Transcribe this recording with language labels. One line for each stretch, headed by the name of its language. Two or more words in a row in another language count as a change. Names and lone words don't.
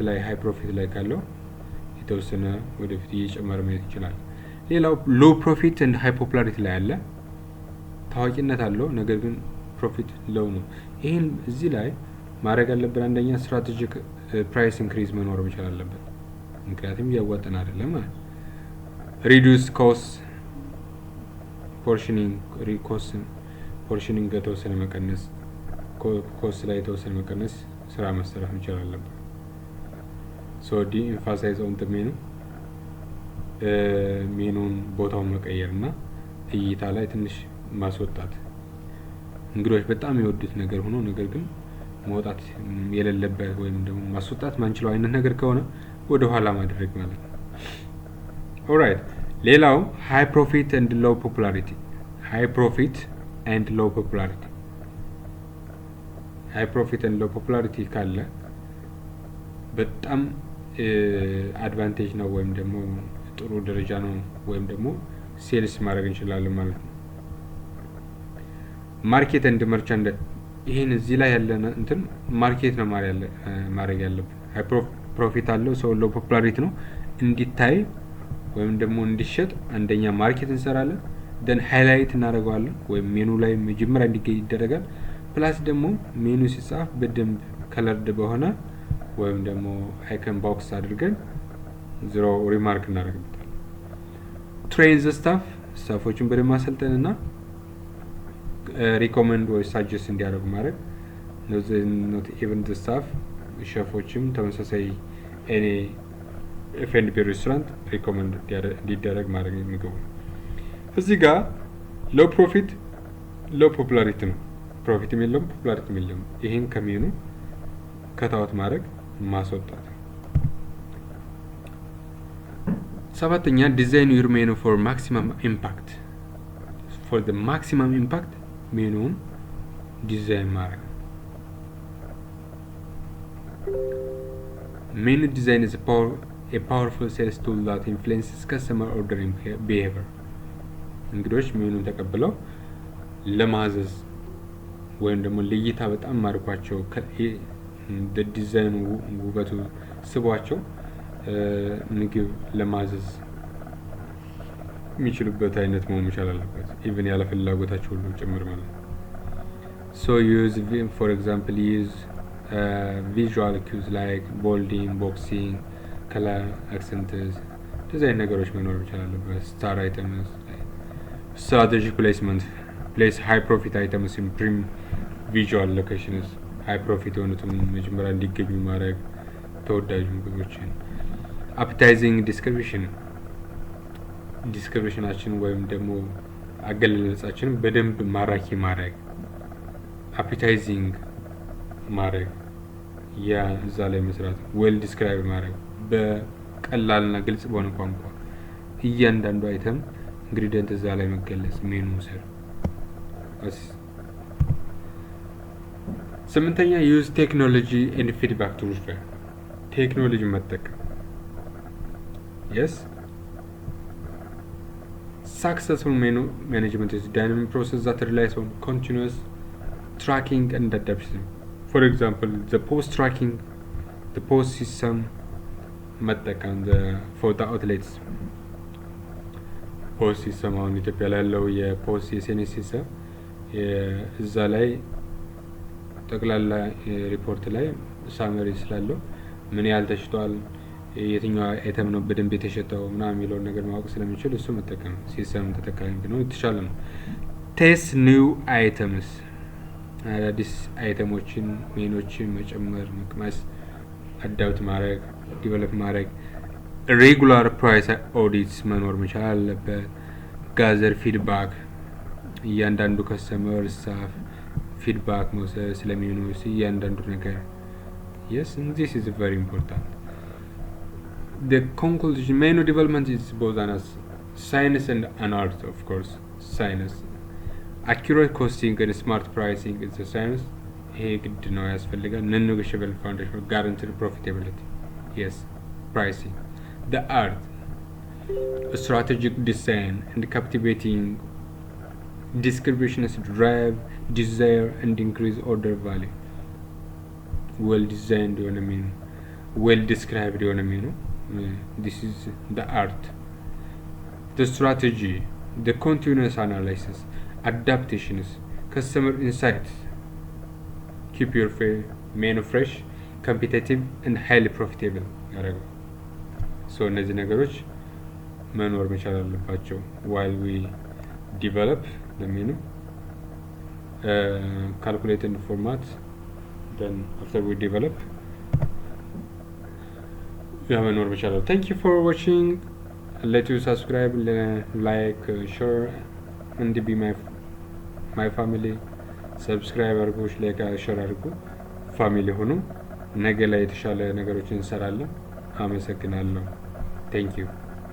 Amharic: ላይ
English: high profit
Amharic: ላይ ካለው የተወሰነ ወደፊት እየጨመረ መሄድ ይችላል። ሌላው
English: low profit and high popularity
Amharic: ላይ አለ ታዋቂነት አለው ነገር ግን
English: profit low
Amharic: ነው። ይሄን እዚህ ላይ ማድረግ ያለብን አንደኛ
English: strategic price increase
Amharic: መኖር መቻል አለበት ምክንያቱም ያዋጣን አይደለም ማለት
English: reduce cost
Amharic: ፖርሽኒንግ የተወሰነ መቀነስ ኮስት ላይ የተወሰነ መቀነስ ስራ መሰራት መቻል አለበት።
English: so de-emphasize on the menu
Amharic: ሜኑን ቦታውን መቀየርና እይታ ላይ ትንሽ ማስወጣት እንግዶች በጣም የወዱት ነገር ሆኖ ነገር ግን መውጣት የሌለበት ወይም ደግሞ ማስወጣት ማንችለው አይነት ነገር ከሆነ ወደ ኋላ ማድረግ ማለት ነው። alright ሌላው
English: high profit and low popularity high profit and low
Amharic: popularity ካለ በጣም አድቫንቴጅ ነው ወይም ደግሞ ጥሩ ደረጃ ነው ወይም ደግሞ ሴልስ ማድረግ እንችላለን ማለት ነው። ማርኬት
English: and merchandise
Amharic: ይሄን እዚህ ላይ ያለ እንትን ማርኬት ነው ማድረግ ያለብን
English: high profit
Amharic: አለው ሰው
English: low popularity
Amharic: ነው እንዲታይ ወይም ደግሞ እንዲሸጥ አንደኛ ማርኬት እንሰራለን then ሃይላይት እናደርገዋለን ወይም ሜኑ ላይ መጀመሪያ እንዲገኝ ይደረጋል ፕላስ ደግሞ ሜኑ ሲጻፍ በደንብ ከለርድ በሆነ ወይም ደግሞ
English: icon box
Amharic: አድርገን
English: zero remark
Amharic: እናደርግበታለን።
English: train the
Amharic: ስታፎችን በደንብ ማሰልጠንና ሪኮመንድ ወይ ሳጀስት እንዲያደርጉ ማድረግ
English: not even the staff
Amharic: ሼፎችም ተመሳሳይ
English: any F&B restaurant
Amharic: ሪኮመንድ እንዲደረግ ማድረግ የሚገቡ እዚህ ጋር
English: low profit low popularity
Amharic: ነው ፕሮፊት የለውም ፖፑላሪቲ የለውም ይሄን ከሜኑ ከታውት ማድረግ ማስወጣት።
English: ሰባተኛ design your menu for maximum impact for the maximum impact
Amharic: ሜኑን ዲዛይን ማድረግ
English: Menu design is a powerful sales tool that influences customer ordering behavior.
Amharic: እንግዶች ሜኑን ተቀብለው ለማዘዝ ወይም ደግሞ ለይታ በጣም ማርኳቸው ዲዛይኑ ውበቱ ስቧቸው ምግብ ለማዘዝ የሚችሉበት አይነት መሆን መቻል አለበት ኢቭን ያለ ፍላጎታቸው ሁሉ ጭምር ማለት
English: So use for example visual cues like bolding, boxing, color accents design
Amharic: ነገሮች መኖር መቻል አለበት
English: star items strategic placement place high profit items in prim visual locations high profit
Amharic: የሆኑትን መጀመሪያ እንዲገኙ ማድረግ ተወዳጅ ምግቦችን
English: appetizing
Amharic: descriptionአችን ወይም ደግሞ አገላለጻችን በደንብ ማራኪ ማድረግ appetizing ማድረግ ያ እዛ ላይ መስራት
English: well describe
Amharic: ማድረግ በቀላልና ግልጽ በሆነ ቋንቋ እያንዳንዱ አይተም ኢንግሪዲየንት እዛ ላይ መገለጽ ሜኑ ሰር
English: ስምንተኛ use technology and feedback to refer
Amharic: ቴክኖሎጂ መጠቀም
English: yes successful menu management is a dynamic process that relies on continuous tracking and adaptation for example the post tracking the post system መጠቀም for the outlets post system
Amharic: አሁን ኢትዮጵያ ላይ ያለው የፖስት የሴኔስ ሲስተም እዛ ላይ ጠቅላላ ሪፖርት ላይ ሳመሪ ስላለው ምን ያህል ተሽጧል የትኛው አይተም ነው በደንብ የተሸጠው ምናምን የሚለው ነገር ማወቅ ስለሚችል እሱ መጠቀም ሲስተም ተጠቃሚ ነው የተሻለ ነው
English: test new items
Amharic: አዳዲስ አይተሞችን ሜኖችን መጨመር መቅመስ አዳፕት ማድረግ ዲቨሎፕ ማድረግ
English: regular price audits
Amharic: መኖር መቻል አለበት
English: gather feedback
Amharic: እያንዳንዱ
English: customer staff feedback
Amharic: መውሰድ ስለሚሆኑ እያንዳንዱ ነገር
English: yes and this is very important the conclusion menu development is both an science and an art of course science accurate costing and smart pricing is a science
Amharic: ይሄ ግድ ነው ያስፈልጋል
English: non-negotiable foundation guaranteed profitability yes pricing the art strategic design and captivating descriptions drive desire and increase order value well designed የሆነ ሜኑ well described የሆነ ሜኑ this is the art the strategy the continuous analysis adaptations customer insights keep your menu fresh competitive and highly profitable ያደርጋል so
Amharic: እነዚህ ነገሮች መኖር መቻል አለባቸው
English: while we develop the menu calculate in the format then after we develop
Amharic: መኖር መቻል አለበት
English: thank you for watching let you subscribe like share and be my family subscribe አድርጉ like share
Amharic: አድርጉ ፋሚሊ ሆኑ ነገ ላይ የተሻለ ነገሮችን እንሰራለን አመሰግናለሁ
English: thank you